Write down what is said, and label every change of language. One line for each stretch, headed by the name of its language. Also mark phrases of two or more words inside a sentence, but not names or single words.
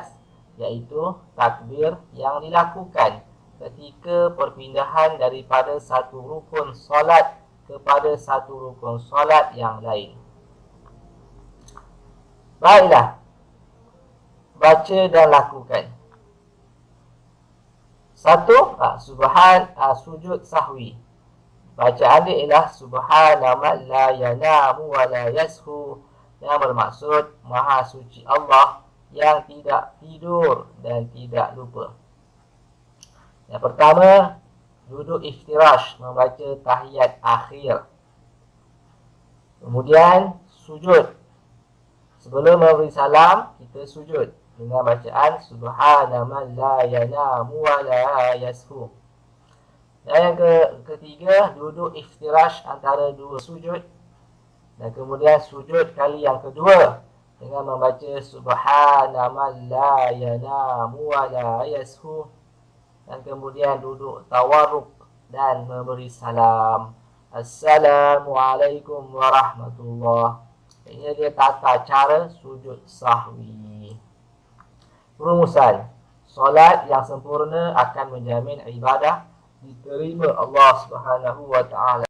Malay: Iaitu takbir yang dilakukan ketika perpindahan daripada satu rukun solat kepada satu rukun solat yang lain. Baiklah, baca dan lakukan. Satu, sujud sahwi. Bacaan dia ialah
Arabic: سبحان من لا ينام ولا يسهو,
Malay: yang bermaksud maha suci Allah yang tidak tidur dan tidak lupa. Yang pertama, duduk iftirash, membaca tahiyat akhir. Kemudian sujud. Sebelum memberi salam, kita sujud dengan bacaan
Arabic: سبحان من لا ينام ولا يسهو.
Malay: Dan yang ketiga, duduk iftirash antara dua sujud. Dan kemudian sujud kali yang kedua dengan membaca
Arabic: سبحان من لا ينام ولا يسهو.
Malay: Dan kemudian duduk tawarruk dan memberi salam.
Arabic: السلام عليكم ورحمة الله.
Malay: Ini dia tata cara sujud sahwi. Rumusan. Solat yang sempurna akan menjamin ibadah diterima Allah
Arabic: سبحانه وتعالى.